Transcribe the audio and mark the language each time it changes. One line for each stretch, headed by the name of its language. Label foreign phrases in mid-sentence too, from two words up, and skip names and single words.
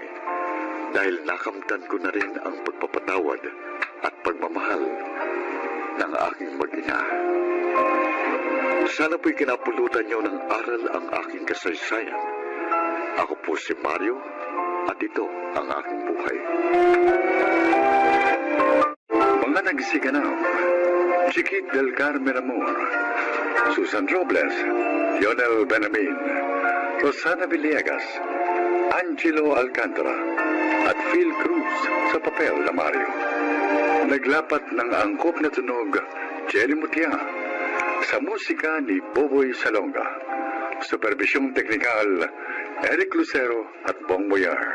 Filipino: Dahil nakamtan ko na rin ang pagpapatawad at pagmamahal ng aking mag-ina. Sana po'y kinapulutan niyo ng aral ang aking kasaysayan. Ako po si Mario at ito ang aking buhay. Mga nagsiganap, Chiquit del Carmen Amor, Susan Robles, Lionel Benamin, Rosana Villegas, Angelo Alcantara, at Phil Cruz sa papel na Mario. Naglapat ng angkop na tunog, Jelly Mutia, sa musika ni Boboy Salonga. Supervisyong teknikal, Eric Lucero at Bong Boyar.